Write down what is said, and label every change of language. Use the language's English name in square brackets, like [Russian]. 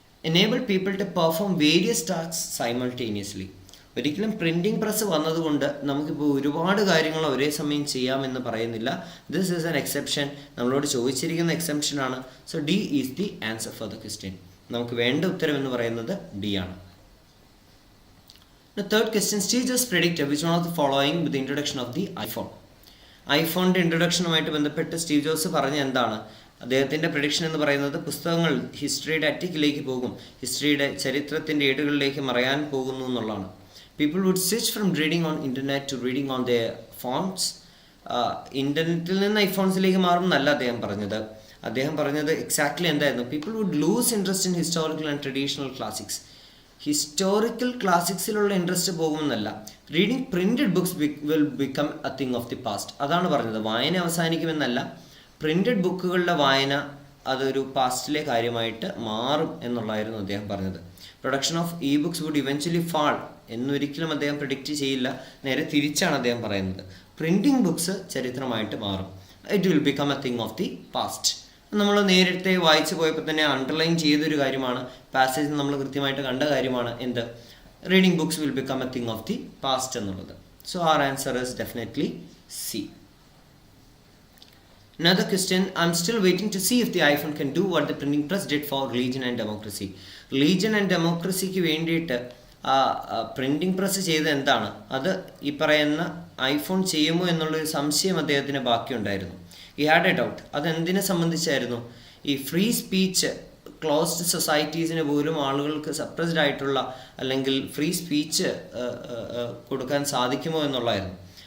[English] Enable people to perform various tasks simultaneously. [Malayalam] ഒരിക്കലും printing press വന്നതുകൊണ്ട് നമുക്കിപ്പോൾ ഒരുപാട് കാര്യങ്ങൾ ഒരേ സമയം ചെയ്യാമെന്ന് പറയുന്നില്ല. [English] This is an exception. [Malayalam] നമ്മളോട് ചോദിച്ചിരിക്കുന്ന എക്സെപ്ഷനാണ്. [English] So D is the answer for the question. [Malayalam] നമുക്ക് വേണ്ട ഉത്തരം എന്ന് പറയുന്നത് ഡി ആണ്. [English] The third question, Steve Jobs predicted which one of the following with the introduction of the iPhone. [Malayalam] ഐഫോണിൻ്റെ ഇൻട്രൊഡക്ഷനുമായിട്ട് ബന്ധപ്പെട്ട് സ്റ്റീവ് ജോബ്സ് പറഞ്ഞ എന്താണ്? അദ്ദേഹത്തിൻ്റെ പ്രഡിക്ഷൻ എന്ന് പറയുന്നത് പുസ്തകങ്ങൾ ഹിസ്റ്ററിയുടെ അറ്റിക്കിലേക്ക് പോകും, ഹിസ്റ്ററിയുടെ ചരിത്രത്തിൻ്റെ ഏടുകളിലേക്ക് മറയാൻ പോകുന്നു എന്നുള്ളതാണ്. [English] People would switch from reading on internet to reading on the phones. [Malayalam] ഇൻ്റർനെറ്റിൽ നിന്ന് ഐഫോൺസിലേക്ക് മാറും എന്നല്ല അദ്ദേഹം പറഞ്ഞത്. അദ്ദേഹം പറഞ്ഞത് എക്സാക്ട്ലി എന്തായിരുന്നു? [English] People would lose interest in historical and traditional classics. [Malayalam] Historical ക്ലാസിക്സിലുള്ള interest പോകുമെന്നല്ല. [English] Reading printed books will become a thing of the past. [Malayalam] അതാണ് പറഞ്ഞത്. വായന അവസാനിക്കുമെന്നല്ല, പ്രിൻറ്റഡ് ബുക്കുകളുടെ വായന അതൊരു പാസ്റ്റിലെ കാര്യമായിട്ട് മാറും എന്നുള്ളതായിരുന്നു അദ്ദേഹം പറഞ്ഞത്. [English] production of e books would eventually fall [Malayalam] എന്നൊരിക്കലും അദ്ദേഹം പ്രിഡിക്റ്റ് ചെയ്യില്ല. നേരെ തിരിച്ചാണ് അദ്ദേഹം പറയുന്നത്. പ്രിൻറ്റിംഗ് ബുക്സ് ചരിത്രമായിട്ട് മാറും. [English] It will become a thing of the past. [Malayalam] നമ്മൾ നേരത്തെ വായിച്ചു പോയപ്പോൾ തന്നെ അണ്ടർലൈൻ ചെയ്തൊരു കാര്യമാണ്, പാസേജ് നമ്മൾ കൃത്യമായിട്ട് കണ്ട കാര്യമാണ്. എന്ത്? [English] Reading books will become a thing of the past എന്നുള്ളത്. So our answer is definitely C. Another question, I'm still waiting to see if the iPhone can do what the printing press did for religion and democracy. Religion and democracy [Malayalam] ക്ക് വേണ്ടിയിട്ട് printing press ചെയ്ത് എന്താണ്? അത് ഈ പറയുന്ന iPhone ചെയ്യുമോ എന്നുള്ളൊരു സംശയം അദ്ദേഹത്തിന് ബാക്കിയുണ്ടായിരുന്നു. [English] He had a doubt. [Malayalam] അതെന്തിനെ സംബന്ധിച്ചായിരുന്നു? ഈ ഫ്രീ സ്പീച്ച് ക്ലോസ്ഡ് സൊസൈറ്റീസിന് പോലും ആളുകൾക്ക് സപ്രസ്ഡ് ആയിട്ടുള്ള അല്ലെങ്കിൽ ഫ്രീ സ്പീച്ച് കൊടുക്കാൻ സാധിക്കുമോ എന്നുള്ളതായിരുന്നു.